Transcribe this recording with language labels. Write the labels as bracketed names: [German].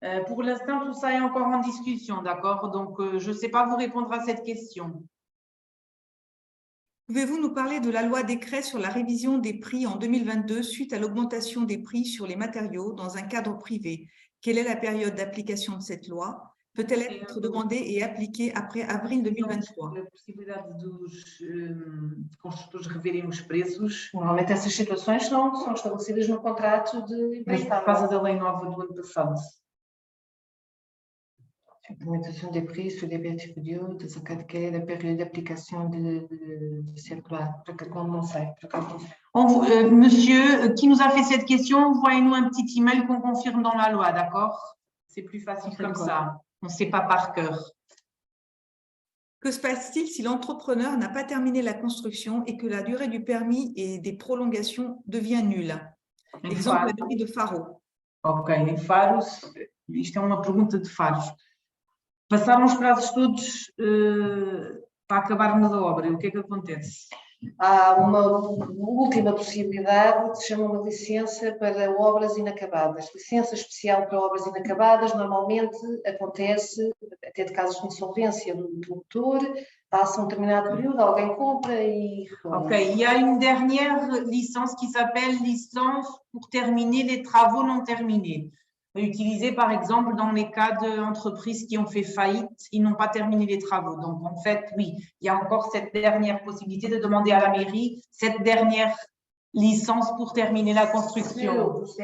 [French] Pour l'instant, tout ça est encore en discussion, d'accord? Donc, je ne sais pas vous répondre à cette question. Pouvez-vous nous parler de la loi décret sur la révision des prix en 2022 suite à l'augmentation des prix sur les matériaux dans un cadre privé? Quelle est la période d'application de cette loi? Peut-elle être demandée et appliquée après avril 2023? [Portuguese] A possibilidade dos construtores reverem os preços. Normalmente essas situações são estabelecidas no contrato de Por causa da lei nova do ano passado. [French] Implémentation des prix sur des périodes, quelle est la période d'application de cette loi? [Portuguese] Non sei. [French] Monsieur qui nous a fait cette question, envoyez-nous un petit email qu'on confirme dans la loi, d'accord? C'est plus facile comme ça. On ne sait pas par cœur. Que se passe-t-il si l'entrepreneur n'a pas terminé la construction et que la durée du permis et des prolongations devient nulle? Exemple, la durée de Faro. [Portuguese] Ok, em Faros, isto é uma pergunta de Faros. Passaram os prazos todos para acabarmos a obra, o que é que acontece? Há uma última possibilidade que se chama uma licença para obras inacabadas. Licença especial para obras inacabadas normalmente acontece até de casos de insolvência do autor, passa um determinado período, alguém compra e… [French] Ok, il y a une dernière licence qui s'appelle licence pour terminer les travaux non terminés. Utilisée par exemple dans les cas d'entreprises qui ont fait faillite, ils n'ont pas terminé les travaux. Donc en fait, oui, il y a encore cette dernière possibilité de demander à la mairie cette dernière licence pour terminer la construction.